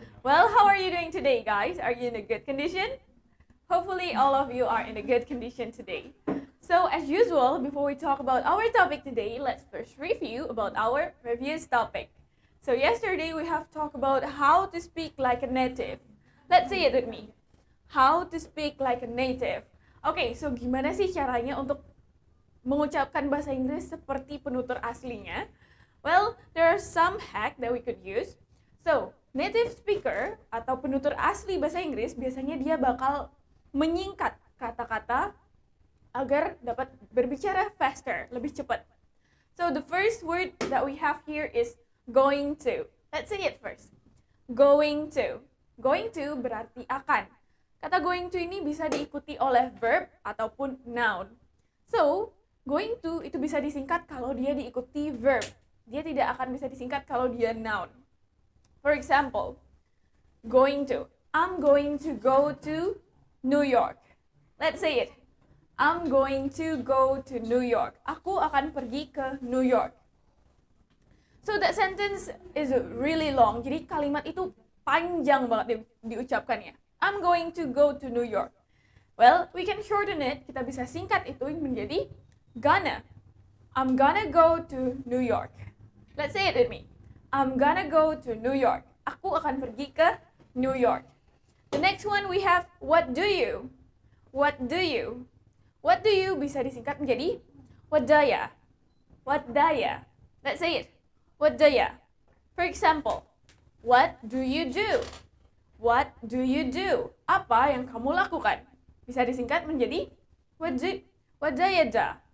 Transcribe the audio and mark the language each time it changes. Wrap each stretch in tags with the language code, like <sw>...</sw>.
<en>Well, how are you doing today, guys? Are you in a good condition? Hopefully, all of you are in a good condition today. So, as usual, before we talk about our topic today, let's first review about our previous topic. So, yesterday we have talked about how to speak like a native. Let's say it with me. How to speak like a native.</en> <id>Oke, so gimana sih caranya untuk mengucapkan bahasa Inggris seperti penutur aslinya?</id> <en>Well, there are some hack that we could use.</en> <id>So, native speaker atau penutur asli bahasa Inggris biasanya dia bakal menyingkat kata-kata agar dapat berbicara</id> <en>faster,</en> <id>lebih cepat.</id> <en>So, the first word that we have here is going to. Let's say it first. Going to. Going to</en> <id>berarti akan. Kata going to ini bisa diikuti oleh verb ataupun noun. So, going to itu bisa disingkat kalau dia diikuti verb. Dia tidak akan bisa disingkat kalau dia noun.</id> <en>For example, going to. I'm going to go to New York. Let's say it. I'm going to go to New York.</en> <id>Aku akan pergi ke New York.</id> <en>So that sentence is really long.</en> <id>Jadi kalimat itu panjang banget diucapkannya.</id> <en>I'm going to go to New York. Well, we can shorten it.</en> <id>Kita bisa singkat itu menjadi</id> <en>gonna. I'm gonna go to New York. Let's say it with me. I'm gonna go to New York.</en> <id>Aku akan pergi ke New York.</id> <en>The next one we have what do you? What do you? What do you</en> <id>bisa disingkat menjadi</id> <en>what daya. What daya. Let's say it. What daya. For example, what do you do? What do you do?</en> <id>Apa yang kamu lakukan? Bisa disingkat menjadi</id> <en>what do you do?</en>